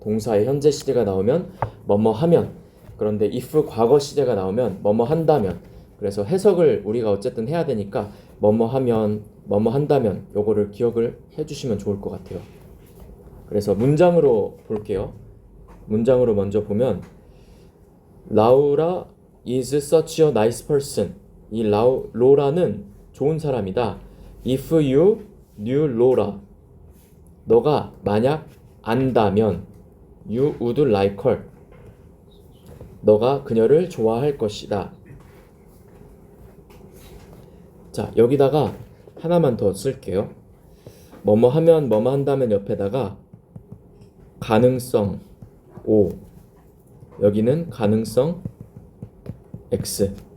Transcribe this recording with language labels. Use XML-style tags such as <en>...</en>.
<ko>동사의 현재 시제가 나오면 뭐뭐 하면, 그런데 if 과거 시제가 나오면 뭐뭐 한다면. 그래서 해석을 우리가 어쨌든 해야 되니까 뭐뭐 하면, 뭐뭐 한다면 요거를 기억을 해주시면 좋을 것 같아요. 그래서 문장으로 볼게요. 문장으로 먼저 보면</ko> <en>Laura is such a nice person.</en> <ko>이 로라는 좋은 사람이다.</ko> <en>If you knew Laura,</en> <ko>너가 만약 안다면</ko> <en>you would like her,</en> <ko>너가 그녀를 좋아할 것이다. 자, 여기다가 하나만 더 쓸게요. 뭐뭐 하면 뭐뭐 한다면 옆에다가 가능성 O, 여기는 가능성 X.</ko>